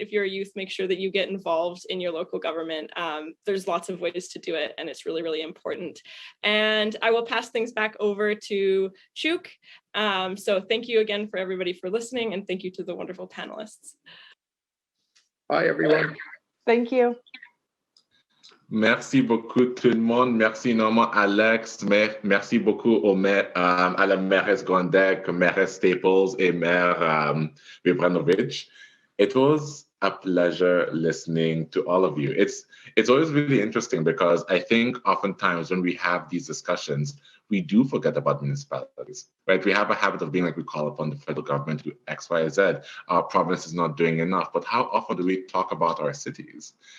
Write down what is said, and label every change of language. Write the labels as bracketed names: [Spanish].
[English] If you're a youth, make sure that you get involved in your local government. There's lots of ways to do it, and it's really, really important. And I will pass things back over to Chuk. So thank you again for everybody for listening, and thank you to the wonderful panelists. Bye, everyone. Thank you. [French] Merci beaucoup tout le monde. Merci énormément Alex. Merci beaucoup à la mairesse Gondek, mairesse Staples et maire Vibranovich. [English] It was a pleasure listening to all of you. It's always really interesting because I think oftentimes when we have these discussions, we do forget about municipalities, right? We have a habit of being like, we call upon the federal government to do X, Y, Z. Our province is not doing enough, but how often do we talk about our cities?